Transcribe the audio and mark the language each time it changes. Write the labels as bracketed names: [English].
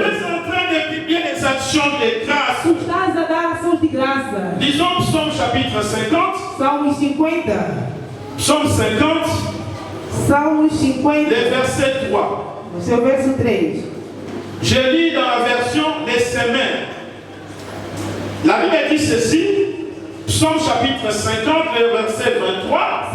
[French] es en train de publier les actions de grâce. [Portuguese] Tu estás a dar ações de graça. [French] Lisons Psaume chapitre 50. [Portuguese] Salmos 50. [French] Psaume 50, [Portuguese] Salmos 50, [French] le verset 3. [Portuguese] no seu verso 3. [French] Je lis dans la version des semaines. La Bible dit ceci, Psaume chapitre 50, le verset 23.